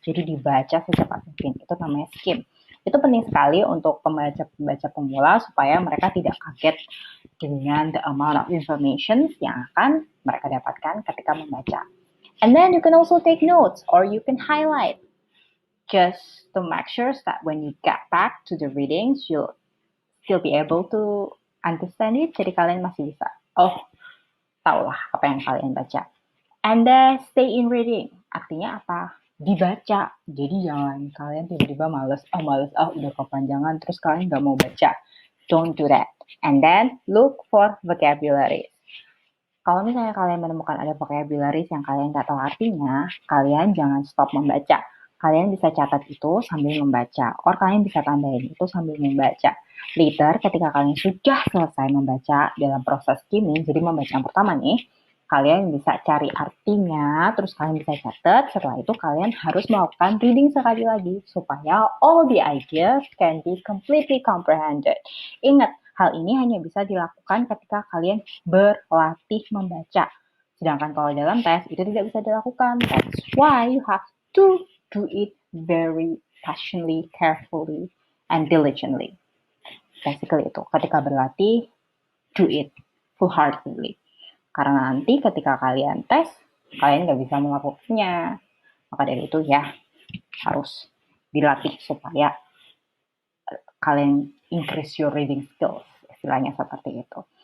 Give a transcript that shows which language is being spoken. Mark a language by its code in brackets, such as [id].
[id] Jadi dibaca secepat mungkin. Itu namanya skim. Itu penting sekali untuk pembaca-pembaca pemula supaya mereka tidak kaget dengan [en] the amount of information [id] yang akan mereka dapatkan ketika membaca. [en] And then you can also take notes or you can highlight just to make sure that when you get back to the readings, you'll still be able to understand it. [id] Jadi kalian masih bisa, tahulah apa yang kalian baca. [en] And then stay in reading. [id] Artinya apa? Dibaca. Jadi jangan kalian tiba-tiba males, udah kepanjangan, terus kalian gak mau baca. [en] Don't do that. And then look for vocabularies. [id] Kalau misalnya kalian menemukan ada vocabularies yang kalian gak tahu artinya, kalian jangan stop membaca. Kalian bisa catat itu sambil membaca, or kalian bisa tambahin itu sambil membaca. Later, ketika kalian sudah selesai membaca dalam proses skimming, jadi membaca yang pertama nih, kalian bisa cari artinya, terus kalian bisa catat. Setelah itu kalian harus melakukan reading sekali lagi supaya [en] all the ideas can be completely comprehended. [id] Ingat, hal ini hanya bisa dilakukan ketika kalian berlatih membaca. Sedangkan kalau dalam tes itu tidak bisa dilakukan. [en] That's why you have to do it very passionately, carefully, and diligently. [id] Basically itu, ketika berlatih, do it full-heartedly. Karena nanti ketika kalian tes, kalian nggak bisa melakukannya. Maka dari itu ya, harus dilatih supaya kalian [en] increase your reading skills. [id] Istilahnya seperti itu.